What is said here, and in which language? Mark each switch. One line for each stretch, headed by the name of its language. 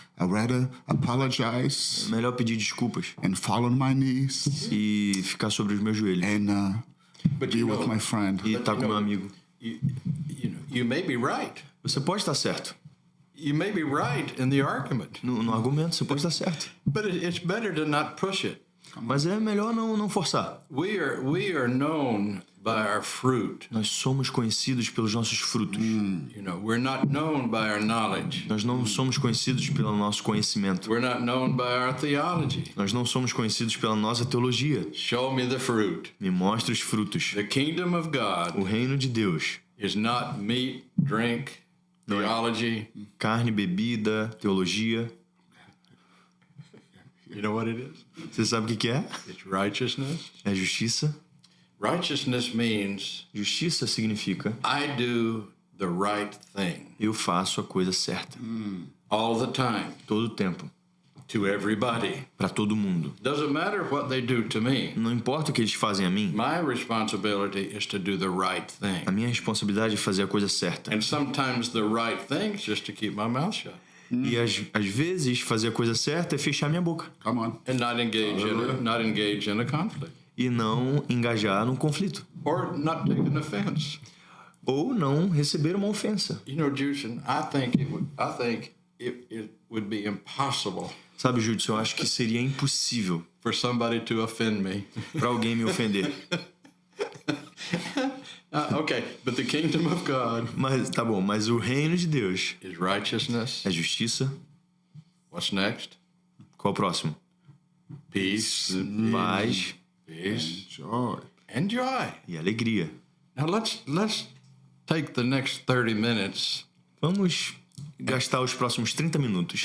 English: I'd rather apologize
Portuguese: é melhor pedir desculpas
English: and fall on my knees
Portuguese: e ficar sobre os meus joelhos
English: and But be you with know, my friend.
Portuguese: e estar com meu amigo.
English: you may be right.
Portuguese: Você pode estar certo.
English: You may be right in the argument,
Portuguese: No argumento você pode estar certo.
English: but it's better to not push it.
Portuguese: Mas é melhor não forçar.
English: We are known by our fruit.
Portuguese: Nós somos conhecidos pelos nossos frutos.
English: You know, we're not known by our knowledge.
Portuguese: Nós não somos conhecidos pelo nosso conhecimento.
English: We're not known by our theology.
Portuguese: Nós não somos conhecidos pela nossa teologia.
English: Show me the fruit.
Portuguese: Me mostre os frutos.
English: The kingdom of God
Portuguese: O reino de Deus.
English: is not meat, drink, theology.
Portuguese: Carne, bebida, teologia.
English: You know what it is?
Portuguese: Você sabe o que é?
English: It's righteousness.
Portuguese: É justiça.
English: Righteousness means
Portuguese: Justiça significa
English: I do the right thing
Portuguese: eu faço a coisa certa.
English: all the time
Portuguese: Todo o tempo.
English: to everybody.
Portuguese: Para todo mundo.
English: Doesn't matter what they do to me.
Portuguese: Não importa o que eles fazem a mim.
English: My responsibility is to do the right thing.
Portuguese: A minha responsabilidade é fazer a coisa certa.
English: And sometimes the right thing is just to keep my mouth shut
Portuguese: E às vezes fazer a coisa certa é fechar minha boca.
English: Come on. and not engage in a conflict
Portuguese: E não engajar num conflito.
English: or not take an offense.
Portuguese: Ou não receber uma ofensa.
English: You know, Justin, I think it would be impossible
Portuguese: Sabe, Judson, eu acho que seria impossível
English: for somebody to offend me.
Portuguese: para alguém me ofender.
English: Okay, but the kingdom of God
Portuguese: Mas tá bom, mas o reino de Deus
English: is righteousness.
Portuguese: é justiça.
English: What's next?
Portuguese: Qual o próximo?
English: Peace,
Portuguese: Paz
English: peace, Joy. and joy.
Portuguese: e alegria.
English: Now let's take the next 30 minutes
Portuguese: Vamos gastar os próximos 30 minutos